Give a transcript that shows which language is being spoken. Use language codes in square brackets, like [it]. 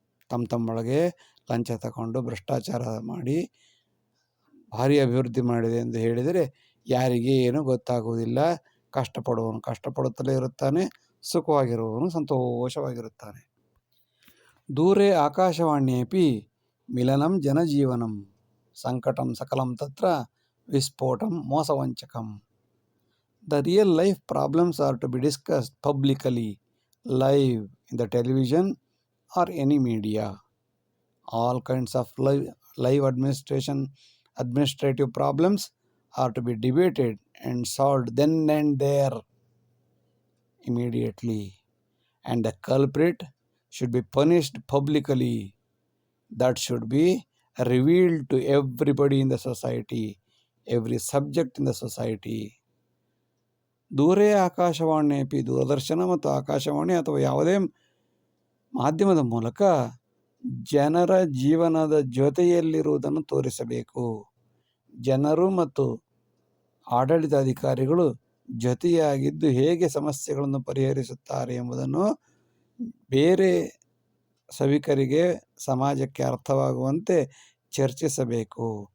[kn] ತಮ್ಮೊಳಗೆ ಲಂಚ ತಗೊಂಡು ಭ್ರಷ್ಟಾಚಾರ ಮಾಡಿ ಭಾರಿ ಅಭಿವೃದ್ಧಿ ಮಾಡಿದೆ ಎಂದು ಹೇಳಿದರೆ ಯಾರಿಗೆ ಏನೂ ಗೊತ್ತಾಗುವುದಿಲ್ಲ. ಕಷ್ಟಪಡುವವನು ಕಷ್ಟಪಡುತ್ತಲೇ ಇರುತ್ತಾನೆ, ಸುಖವಾಗಿರುವವನು ಸಂತೋಷವಾಗಿರುತ್ತಾನೆ. [sa] ದೂರೇ ಆಕಾಶವಾಣ್ಯೇಪಿ ಮಿಲನಂ ಜನಜೀವನಂ ಸಂಕಟಂ ಸಕಲಂ ತತ್ರ ವಿಸ್ಫೋಟಂ ಮೋಸವಂಚಕಂ. [en] The real life problems are to be discussed publicly, live in the television or any media. All kinds of live administrative problems are to be debated and solved then and there immediately. And the culprit should be punished publicly. That should be revealed to everybody in the society, every subject in the society. [sa] ದೂರೇ ಆಕಾಶವಾಣಿಯಪಿ [kn] ದೂರದರ್ಶನ ಮತ್ತು ಆಕಾಶವಾಣಿ ಅಥವಾ ಯಾವುದೇ ಮಾಧ್ಯಮದ ಮೂಲಕ ಜನರ ಜೀವನದ ಜೊತೆಯಲ್ಲಿರುವುದನ್ನು ತೋರಿಸಬೇಕು. ಜನರು ಮತ್ತು ಆಡಳಿತಾಧಿಕಾರಿಗಳು ಜೊತೆಯಾಗಿದ್ದು ಹೇಗೆ ಸಮಸ್ಯೆಗಳನ್ನು ಪರಿಹರಿಸುತ್ತಾರೆ ಎಂಬುದನ್ನು ಬೇರೆ ಸಭಿಕರಿಗೆ ಸಮಾಜಕ್ಕೆ ಅರ್ಥವಾಗುವಂತೆ ಚರ್ಚಿಸಬೇಕು.